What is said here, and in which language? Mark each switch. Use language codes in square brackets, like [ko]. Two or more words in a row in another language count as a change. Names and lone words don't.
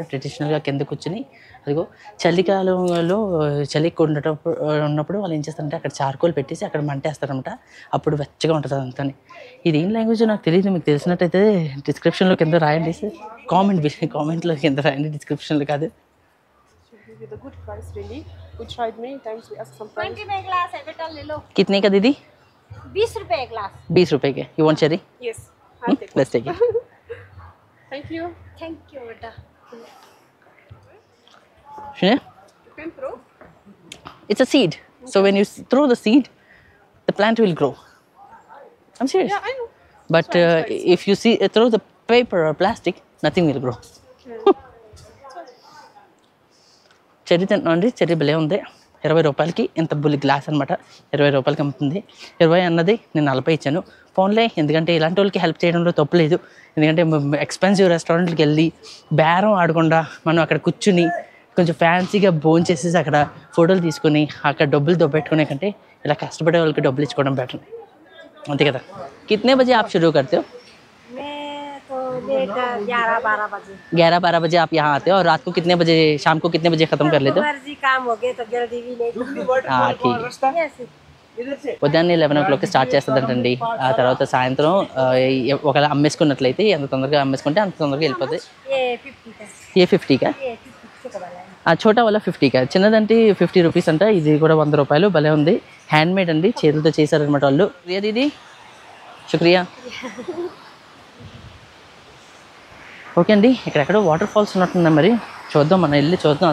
[te] ట్రెడిషనల్గా కింద కూర్చుని అదిగో చలికాలంలో చలి ఎక్కువ ఉన్నప్పుడు వాళ్ళు ఏం చేస్తారంటే అక్కడ చార్కోల్ పెట్టేసి అక్కడ మంటేస్తారనమాట. అప్పుడు వెచ్చగా ఉంటుంది అదంతా. ఇది ఏం లాంగ్వేజ్ నాకు తెలియదు. మీకు తెలిసినట్టయితే డిస్క్రిప్షన్లో కింద రాయండి. కామెంట్లో కింద రాయండి, డిస్క్రిప్షన్లో కాదు. [en] With a good price, really. We tried many times. We asked some price. [hi] 20 में ग्लास है बेटा ले लो। कितने का दीदी? 20 रुपए ग्लास। 20 रुपए के. [en] You want cherry? Yes. I'll take Let's take it. Thank you. thank you [hi] बेटा। सुनिए, [en] You can throw. it's a seed. So when you throw the seed, the plant will grow. I'm serious. Yeah, I know. But if you throw the paper or plastic, nothing will grow. [te] చెర్రీ తింటున్నామండి. చెర్రీ భలే ఉంది. 20 రూపాయలకి ఇంత బుల్లి గ్లాస్ అనమాట. 20 రూపాయలకి అమ్ముతుంది. 20 అన్నది నేను 40 ఇచ్చాను. ఫోన్లే, ఎందుకంటే ఇలాంటి వాళ్ళకి హెల్ప్ చేయడంలో తప్పులేదు. ఎందుకంటే [en] expensive restaurant [te] వెళ్ళి బేరం ఆడకుండా మనం అక్కడ కూర్చుని కొంచెం ఫ్యాన్సీగా భోజనం చేసేసి అక్కడ ఫోటోలు తీసుకొని అక్కడ డబ్బులు దొబ్బెట్టుకునే కంటే ఇలా కష్టపడే వాళ్ళకి డబ్బులు ఇచ్చుకోవడం బెటర్. అంతే కదా. [hi] कितने बजे आप शुरू करते हो? मैं तो लेट 11-12 बजे। 11-12 बजे आप यहाँ आते हो और रात को कितने बजे, शाम को कितने बजे खत्म कर लेते हो? मर्जी काम हो गए तो जल्दी भी नहीं। हाँ ठीक है. ऐसे [te] ఉదయాన్నే 11 o'clock స్టార్ట్ చేస్తుందంటండి. ఆ తర్వాత సాయంత్రం ఒకవేళ అమ్మేసుకున్నట్లయితే ఎంత తొందరగా అమ్మేసుకుంటే అంత తొందరగా వెళ్ళిపోతుంది. [hi] ये 50 का। ये 50 का? ये 50 का वाला है। [te] ఆ [hi] छोटा वाला 50 का. [te] చిన్నదంటే 50 రూపీస్ అంట. ఇది కూడా 100 రూపాయలు. భలే ఉంది. [en] hand made [te] అండి, చేతులతో చేశారనమాట వాళ్ళు. [hi] प्रिया दीदी, शुक्रिया. [te] ఓకే అండి, ఇక్కడెక్కడో [en] water falls [te] ఉన్నట్టున్నాయి. మరి చూద్దాం, మనం వెళ్ళి చూద్దాం.